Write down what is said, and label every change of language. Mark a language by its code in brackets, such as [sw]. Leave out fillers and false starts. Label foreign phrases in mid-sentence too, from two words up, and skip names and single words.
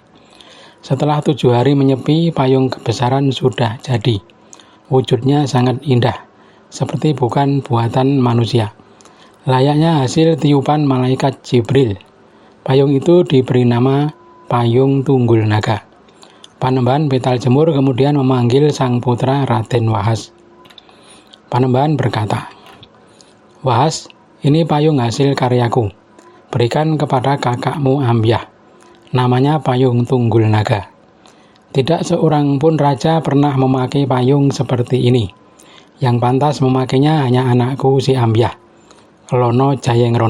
[id] Setelah 7 hari menyepi, payung kebesaran sudah jadi. Wujudnya sangat indah, seperti bukan buatan manusia. Layaknya hasil tiupan malaikat Jibril. Payung itu diberi nama Payung Tunggul Naga. Panembahan Betal Jemur kemudian memanggil sang putra Raden Wahas. Panembahan berkata, "Wahas, ini payung hasil karyaku. Berikan kepada kakakmu Ambyah. Namanya Payung Tunggul Naga. Tidak seorang pun raja pernah memakai payung seperti ini. Yang pantas memakainya hanya anakku si Ambyah, Kelono Jayengrono.